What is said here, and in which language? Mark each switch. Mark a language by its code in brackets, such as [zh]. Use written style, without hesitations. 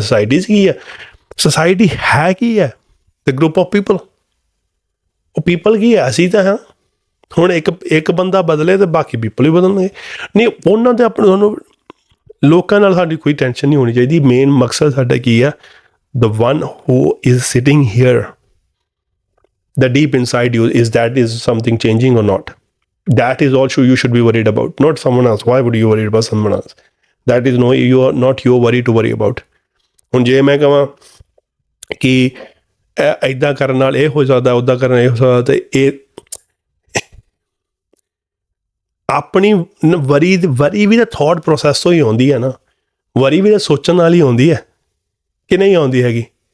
[pa] Societies ਕੀ ਹੈ? Society ਹੈ ਕੀ ਹੈ? [en] The group of people. [pa] ਉਹ ਪੀਪਲ ਕੀ ਹੈ? ਅਸੀਂ ਤਾਂ ਹਾਂ। ਹੁਣ ਇੱਕ ਬੰਦਾ ਬਦਲੇ ਤਾਂ ਬਾਕੀ ਪੀਪਲ ਵੀ ਬਦਲਣਗੇ। ਨਹੀਂ, ਉਹਨਾਂ ਦੇ ਤੁਹਾਨੂੰ ਲੋਕਾਂ ਨਾਲ ਸਾਡੀ ਕੋਈ ਟੈਨਸ਼ਨ ਨਹੀਂ ਹੋਣੀ ਚਾਹੀਦੀ। ਮੇਨ ਮਕਸਦ ਸਾਡਾ ਕੀ ਆ? [en] The one who is sitting here, the deep inside you, is something changing or not? That is all you should be worried about, not someone else. Why would you worry about someone else? That is not your worry to worry about. [pa] ਹੁਣ ਜੇ ਮੈਂ ਕਹਾਂ ਕਿ ਇੱਦਾਂ ਕਰਨ ਨਾਲ ਇਹ ਹੋ ਸਕਦਾ, ਉੱਦਾਂ ਕਰਨ ਇਹ ਹੋ ਸਕਦਾ, ਤੇ ਇਹ ਆਪਣੀ ਵਰੀ ਵੀ ਤਾਂ ਥੋਟ ਪ੍ਰੋਸੈਸ ਤੋਂ ਹੀ ਆਉਂਦੀ ਹੈ ਨਾ। ਵਰੀ ਵੀ ਤਾਂ ਸੋਚਣ ਨਾਲ ਹੀ ਆਉਂਦੀ ਹੈ ਕਿ ਨਹੀਂ ਆਉਂਦੀ ਹੈਗੀ।